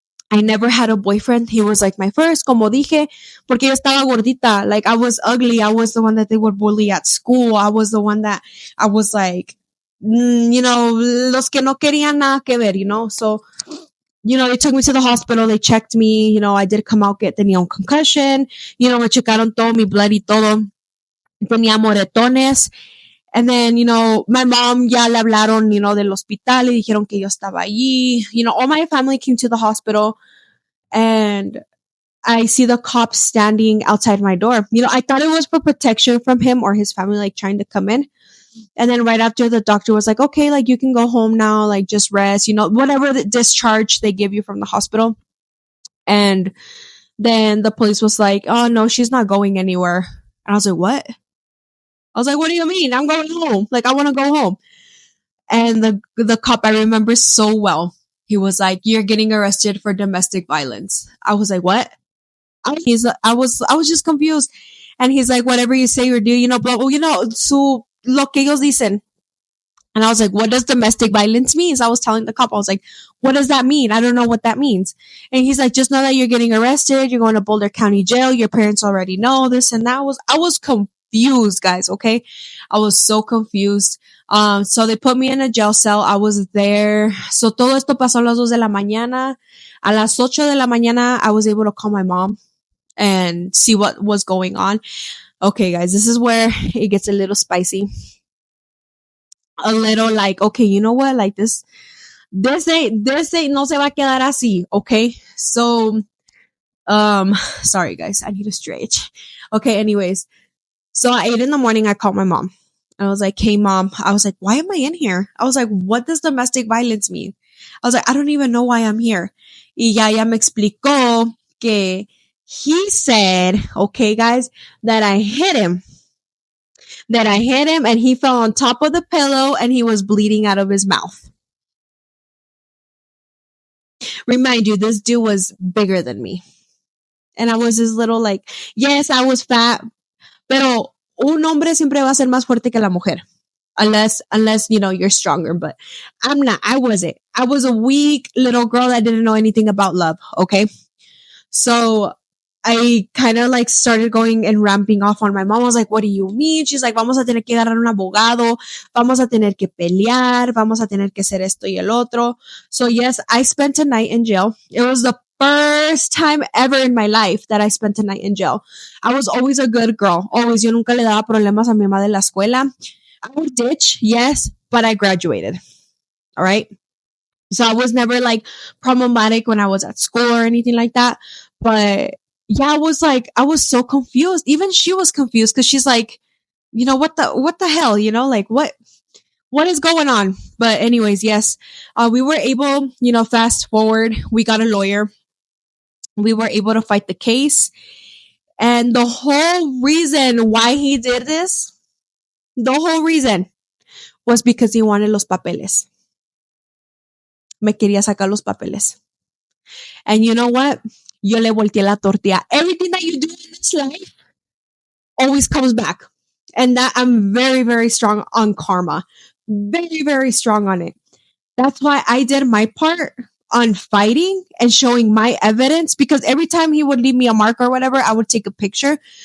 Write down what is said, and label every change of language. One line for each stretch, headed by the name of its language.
English: I never had a boyfriend. He was like my first,
Spanish: como dije, porque yo estaba gordita.
English: Like I was ugly. I was the one that they would bully at school. I was the one that I was like, you know,
Spanish: los que no querían nada que ver,
English: you know? So, you know, they took me to the hospital. They checked me. You know, I did come out,
Spanish: tenía un
English: concussion. You know,
Spanish: me checaron todo, mi blood y todo. Tenía moretones.
English: And then, you know, my mom
Spanish: ya le hablaron,
English: you know,
Spanish: del hospital y dijeron que yo estaba allí.
English: You know, all my family came to the hospital and I see the cops standing outside my door. You know, I thought it was for protection from him or his family, like trying to come in. And then right after the doctor was like, okay, like you can go home now, like just rest, you know, whatever the discharge they give you from the hospital. And then the police was like, oh no, she's not going anywhere. And I was like, what? I was like, what do you mean? I'm going home. Like, I want to go home. And the cop I remember so well. He was like, you're getting arrested for domestic violence. I was like, what? I was just confused. And he's like, whatever you say or do, you know, but, you know, so
Spanish: lo que ellos dicen.
English: And I was like, what does domestic violence mean? So I was telling the cop, I was like, what does that mean? I don't know what that means. And he's like, just know that you're getting arrested. You're going to Boulder County Jail. Your parents already know this and that. I was confused, guys. Okay. I was so confused. So they put me in a jail cell. I was there.
Spanish: So todo esto pasó a las 2 de la mañana. A las 8 de la mañana,
English: I was able to call my mom and see what was going on. Okay, guys, this is where it gets a little spicy. A little like, okay, you know what? Like this ain't
Spanish: no se va a quedar así. Okay.
English: So, sorry guys, I need a stretch. Okay. Anyways, so at 8 in the morning, I called my mom. I was like, hey mom, I was like, why am I in here? I was like, what does domestic violence mean? I was like, I don't even know why I'm here.
Spanish: Y ya me explicó que
English: he said, okay guys, that I hit him and he fell on top of the pillow and he was bleeding out of his mouth. Remind you, this dude was bigger than me. And I was this little like, yes, I was fat,
Spanish: pero un hombre siempre va a ser más fuerte que la mujer.
English: Unless, you know, you're stronger, but I'm not. I wasn't. I was a weak little girl that didn't know anything about love. Okay. So I kind of like started going and ramping off on my mom. I was like, what do you mean?
Spanish: She's like, vamos a tener que agarrar un abogado. Vamos a tener que pelear. Vamos a tener que hacer esto y el otro.
English: So yes, I spent a night in jail. It was the first time ever in my life that I spent a night in jail. I was always a good girl. Always.
Spanish: Yo nunca le daba problemas a mi mamá de la escuela.
English: I would ditch, yes, but I graduated. All right. So I was never like problematic when I was at school or anything like that. But yeah, I was so confused. Even she was confused because she's like, you know, what the hell, you know, like what is going on? But anyways, yes, we were able, you know, fast forward, we got a lawyer. We were able to fight the case. And the whole reason why he did this, the whole reason was because he wanted
Spanish: los papeles. Me quería sacar los papeles.
English: And you know what?
Spanish: Yo le volteé la tortilla.
English: Everything that you do in this life always comes back. And that I'm very, very strong on karma. Very, very strong on it. That's why I did my part on fighting and showing my evidence, because every time he would leave me a mark or whatever, I would take a picture.